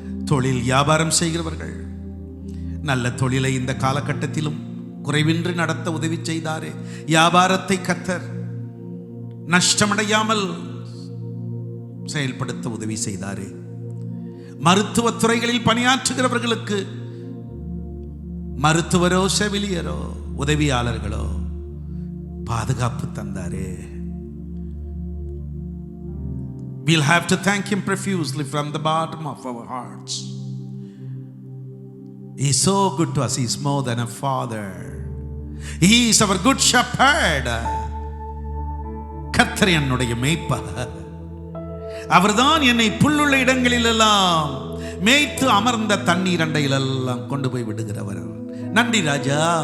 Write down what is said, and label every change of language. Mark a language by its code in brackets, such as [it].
[ta] தொழில் வியாபாரம் செய்கிறவர்கள், நல்ல தொழிலை இந்த காலகட்டத்திலும் குறைவின்றி நடத்த உதவி செய்தாரே, வியாபாரத்தை கர்த்தர் நஷ்டமடையாமல் செயல்படுத்த உதவி செய்தாரே. மருத்துவ துறைகளில் பணியாற்றுகிறவர்களுக்கு மருத்துவரோ செவிலியரோ உதவியாளர்களோ பாதுகாப்பு தந்தாரே. [en] We'll have to thank him profusely from the bottom of our hearts. He is so good to us. He is more than a father. He is our good shepherd. [ta] கர்த்தர் என்னுடைய மேய்ப்பர், அவர்தான் என்னை புல்லுள்ள இடங்களிலெல்லாம் மேய்த்து அமர்ந்த தண்ணீர் அண்டையிலெல்லாம் கொண்டு போய் விடுகிறவர். நன்றி ராஜா.